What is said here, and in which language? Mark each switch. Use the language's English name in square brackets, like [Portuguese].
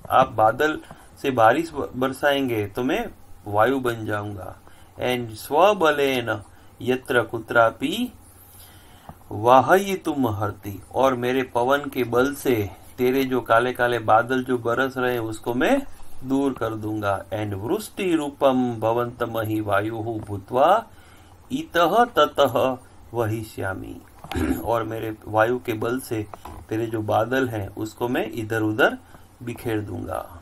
[Hindi] आप बादल से बारिश बरसाएंगे तो मैं वायु बन जाऊंगा। [Sanskrit] एंड स्वबलेन यत्र कुत्रापि वाहयितुम हर्ति। [Hindi] और मेरे पवन के बल से तेरे जो काले काले बादल जो बरस रहे हैं उसको मैं दूर कर दूंगा। [Sanskrit] एंड वृष्टि रूपम भवंतमहि वायु भूत्वा इतः ततः वहिष्यामि। [Hindi] और मेरे वायु के बल से तेरे जो बादल हैं उसको मैं इधर उधर बिखेर दूंगा।